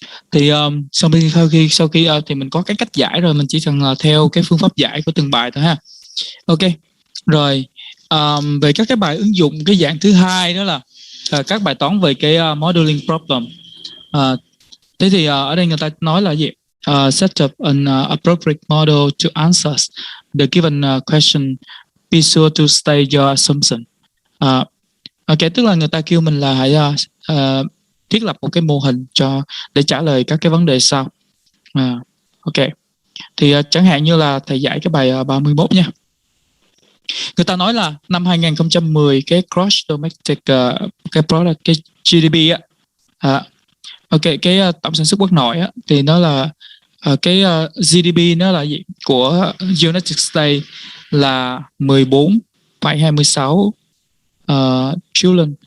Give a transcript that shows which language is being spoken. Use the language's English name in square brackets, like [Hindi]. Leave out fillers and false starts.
[Vietnamese] Thì sau khi thì mình có cái cách giải rồi, mình chỉ cần theo cái phương pháp giải của từng bài thôi ha. Ok. Rồi về các cái bài ứng dụng, cái dạng thứ hai đó là các bài toán về cái modeling problem. Thế thì ở đây người ta nói là gì? [English] Set up an appropriate model to answer the given question. Be sure to state your assumption. [Vietnamese] Ok, tức là người ta kêu mình là hãy thiết lập một cái mô hình để trả lời các cái vấn đề sau. Ok. Thì chẳng hạn như là thầy giải cái bài 31 nha. Người ta nói là năm 2010 cái [English] gross domestic [Vietnamese] cái product, cái GDP á, ok, cái tổng sản xuất quốc nội á, thì nó là cái GDP nó là gì của United States là 14,26 trillion.